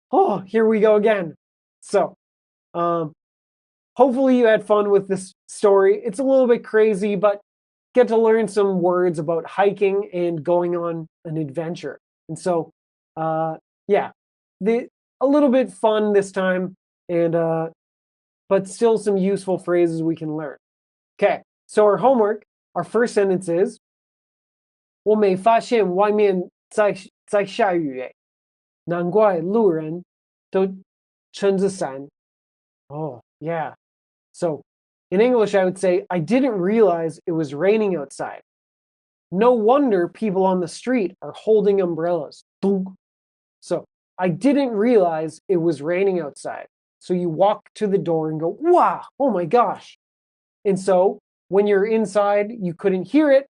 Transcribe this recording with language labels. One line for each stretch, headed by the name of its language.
English: Oh, here we go again. So, hopefully you had fun with this story. It's a little bit crazy, but get to learn some words about hiking and going on an adventure. And so, yeah, a little bit fun this time, and but still some useful phrases we can learn. Okay, so our homework, our first sentence is
Chinese: 我没发现外面在下雨诶，难怪路人都撑着伞。
English: Oh, yeah. So in English, I would say, I didn't realize it was raining outside. No wonder people on the street are holding umbrellas. So I didn't realize it was raining outside. So you walk to the door and go, wow, oh my gosh. And so when you're inside, you couldn't hear it.